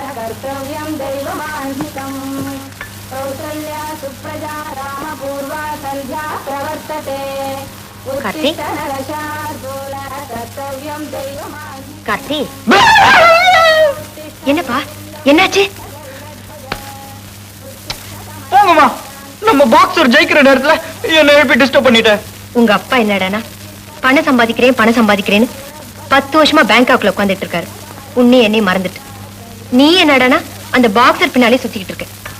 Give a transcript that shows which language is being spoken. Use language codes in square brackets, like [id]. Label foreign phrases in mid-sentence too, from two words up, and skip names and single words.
[sa] कर्तव्यं दैवमान्धिकम् कौसल्या सुप्रजा रामपूर्वा सन्ध्या प्रवर्तते उत्तिष्ठ नरशार्दूल कर्तव्यं दैवमान्धिकम् [ta] கார்த்தி என்னப்பா என்னாச்சு போங்கம்மா நம்ம பாக்ஸர் ஜெயிக்கிற நேரத்துல என்ன எழுப்பி டிஸ்டர்ப் பண்ணிட்டேன் உங்க அப்பா என்னடானா பணம் சம்பாதிக்கிறேன்னு 10 வருஷமா பேங்காக்ல உட்கார்ந்துட்டு இருக்காரு உன்னை என்னை மறந்துட்டு நீ என்னடானா அந்த பாக்ஸர் பின்னாலே சுத்திக்கிட்டு இருக்க